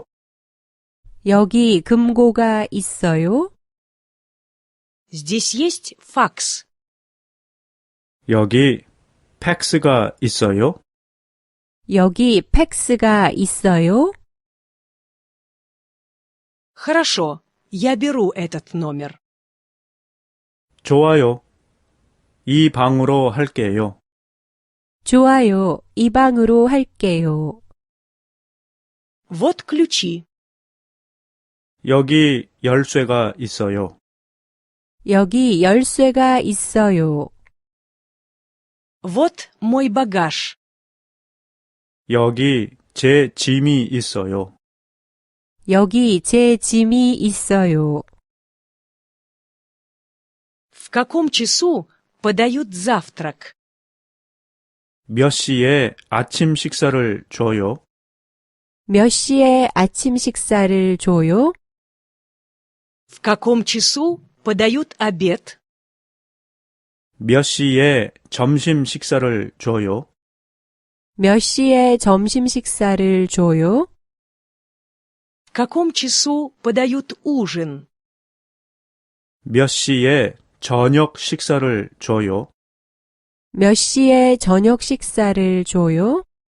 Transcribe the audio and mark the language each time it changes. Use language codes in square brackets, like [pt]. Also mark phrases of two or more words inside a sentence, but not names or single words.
[ko] 여기 금고가 있어요? [ru] Здесь есть факс. [ko] 여기 팩스가 있어요? 여기 팩스가 있어요? [ru] Хорошо, я беру этот номер. [ko] 좋아요. 이 방으로 할게요. 좋아요. 이 방으로 할게요. [ru] Вот ключи. [ko] 여기 열쇠가 있어요. 여기 열쇠가 있어요. [ru] Вот мой багаж. [ko] 여기 제 짐이 있어요. 여기 제 짐이 있어요. [ru] В каком часу подают завтрак? [ko] 몇 시에 아침 식사를 줘요? 몇 시에 아침 식사를 줘요? [ru] В каком часу подают обед? [ko] 몇 시에 점심 식사를 줘요? 몇 시에 점심 식사를 줘요? [ru] В каком часу подают ужин? [ko] 몇 시에 저녁 식사를 줘요? 몇 시에 저녁 식사를 줘요?